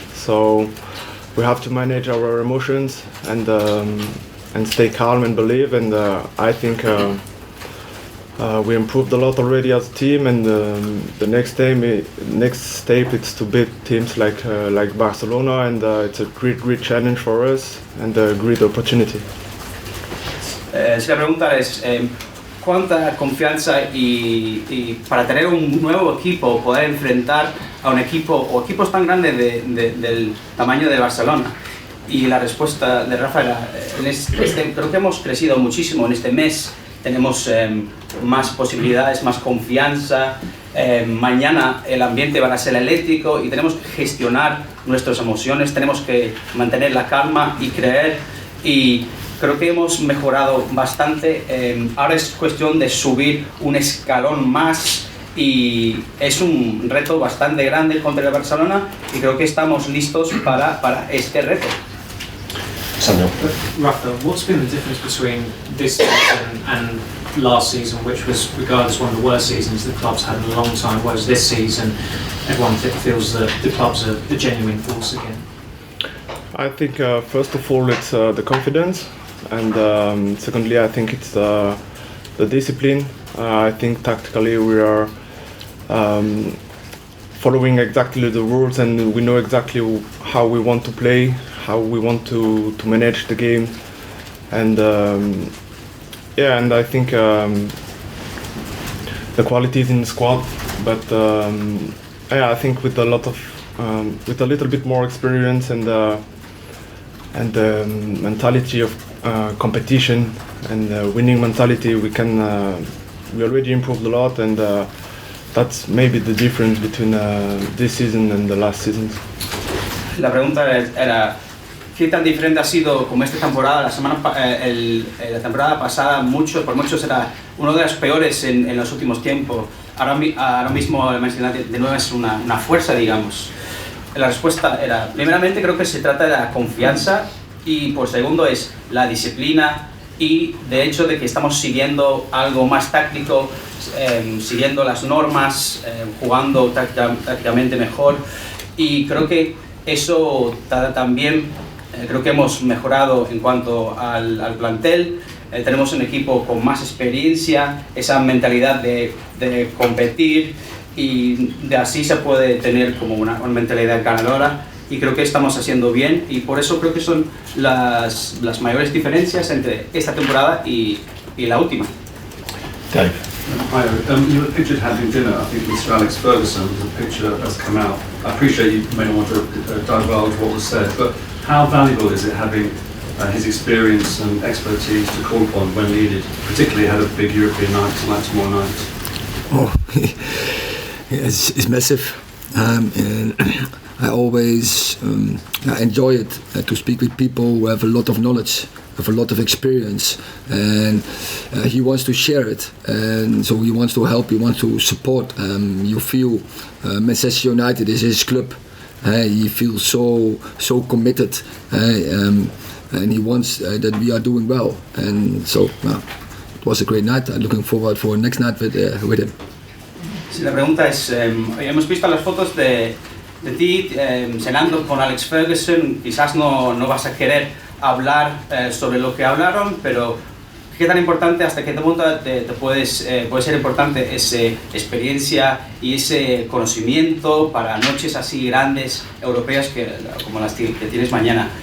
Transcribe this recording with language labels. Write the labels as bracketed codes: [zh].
[en] So we have to manage our emotions and stay calm and believe. And I think we improved a lot already as a team. And the next step is to beat teams like Barcelona, and it's a great challenge for us and a great opportunity. [es] Si la pregunta es cuánta confianza y para tener un nuevo equipo, poder enfrentar a un equipo o equipos tan grandes del tamaño de Barcelona. Y la respuesta de Rafa era, creo que hemos crecido muchísimo en este mes, tenemos más posibilidades, más confianza. Mañana el ambiente va a ser eléctrico y tenemos que gestionar nuestras emociones, tenemos que mantener la calma y creer, y creo que hemos mejorado bastante. Ahora es cuestión de subir un escalón más y es un reto bastante grande contra el Barcelona, y creo que estamos listos para este reto. Samuel. [en] Rafa, what's been the difference between this season and last season, which was regarded as one of the worst seasons the club's had in a long time, whereas this season everyone feels that the club's a genuine force again? I think first of all it's the confidence, and secondly I think it's the discipline. I think tactically we are following exactly the rules, and we know exactly how we want to play, how we want to manage the game, and and I think the quality is in the squad, but I think with a little bit more experience and the mentality of competition and winning mentality, we already improved a lot, and that's maybe the difference between this season and the last season. [es] La pregunta era ¿qué tan diferente ha sido como esta temporada? La temporada pasada por muchos era una de las peores en los últimos tiempos. Ahora mismo el Manchester United de nuevo es una fuerza, digamos. La respuesta era, primeramente creo que se trata de la confianza, y por segundo es la disciplina, y de hecho de que estamos siguiendo algo más táctico, siguiendo las normas, jugando tácticamente mejor, y creo que eso también creo que hemos mejorado en cuanto al plantel. Tenemos un equipo con más experiencia, esa mentalidad de competir, y de así se puede tener como una mentalidad ganadora. y creo que estamos haciendo bien y por eso creo que son las mayores diferencias entre esta temporada y la última. Dave. [en] Hi, you were pictured having dinner, I think, with Sir Alex Ferguson, the picture that's come out. I appreciate you may not want to divulge what was said, but how valuable is it having his experience and expertise to call upon when needed, particularly ahead of big European nights like tomorrow night? Oh, it's massive. And I always enjoy it to speak with people who have a lot of knowledge, have a lot of experience, and he wants to share it, and so he wants to help, he wants to support. You feel Manchester United is his club. He feels so committed, and he wants that we are doing well, and so it was a great night. I'm looking forward for next night with him. [es] Sí, la pregunta es, hemos visto las fotos de ti cenando con Alex Ferguson, quizás no vas a querer hablar sobre lo que hablaron, pero qué tan importante, hasta qué punto puede ser importante esa experiencia y ese conocimiento para noches así grandes, europeas, como las que tienes mañana.